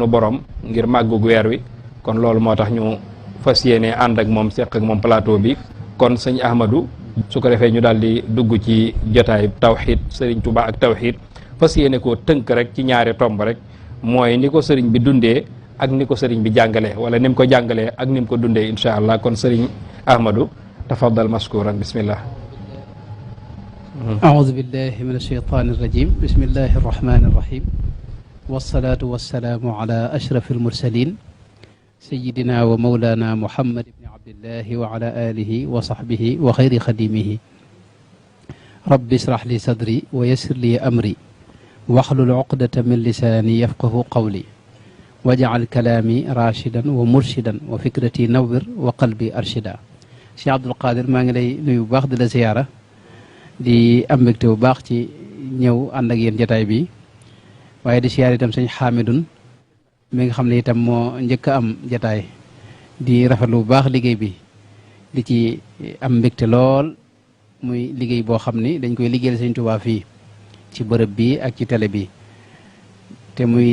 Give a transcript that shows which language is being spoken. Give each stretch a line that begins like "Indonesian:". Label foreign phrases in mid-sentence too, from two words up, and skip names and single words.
Wolof: borom ngir màggug weer wi kon loolu moo tax ñu fas yéenee ànd ak moom seq ak moom plateau bi kon sëñ Ahmadou su ko defee ñu daal di dugg ci jotaay tawxiid sëriñ Touba ak tawxiid fas yéene koo tënk rek ci ñaari tomb rek mooy ni ko sëriñ bi dundee ak ni ko sëriñ bi jàngalee wala ni mu ko jàngalee ak ni mu ko dundee
Arabic: إن شاء الله
Wolof: kon sëriñ Ahmadou
Arabic: تفضل مشكورا بسم الله. أعوذ بالله من الشيطان الرجيم بسم الله الرحمن الرحيم والصلاة والسلام على أشرف المرسلين سيدنا ومولانا محمد بن عبد الله وعلى آله وصحبه وخير خديمه رب اشرح لي صدري ويسر لي أمري واحلل عقدة من لساني يفقه قولي واجعل كلامي راشدا ومرشدا وفكرتي نور وقلبي أرشدا Cheikh Abdul Qadir
Wolof: maa ngi lay nuyu bu baax di la ziyaara di am mbégte bu baax ci ñëw ànd ak yéen jotaay bi waaye di siyaar itam sëñ Hamidun mi nga xam ne itam moo njëkk a am jotaay di rafetlu bu baax liggéey bi di ci am mbégte lool muy liggéey boo xam ni dañ koy liggéeyal sëñ Tuubaa fii ci bërëb bi ak ci télé bi te muy